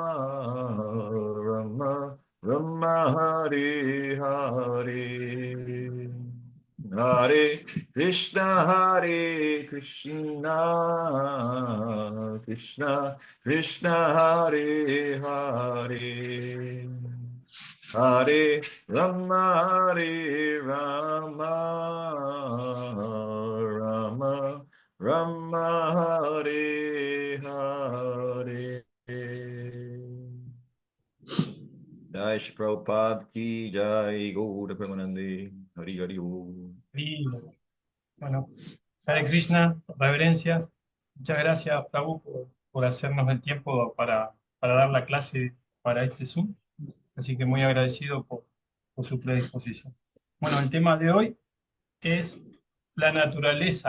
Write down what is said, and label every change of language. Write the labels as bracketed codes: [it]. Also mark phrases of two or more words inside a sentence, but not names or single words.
[sa] Rama Rama Hare Hare Hare Krishna Krishna Krishna Hare Hare Hare Hare Rama, Rama, Rama Hare Hare. Jai Shri Prabhupada ki Jai Gaura Premanande Hari Hari Bol. [es] Y bueno, [sa] Hare Krishna, [es] reverencia. Muchas gracias, Prabhu, por hacernos el tiempo para dar la clase para este Zoom. Así que muy agradecido por su predisposición. Bueno, el tema de hoy es la naturaleza.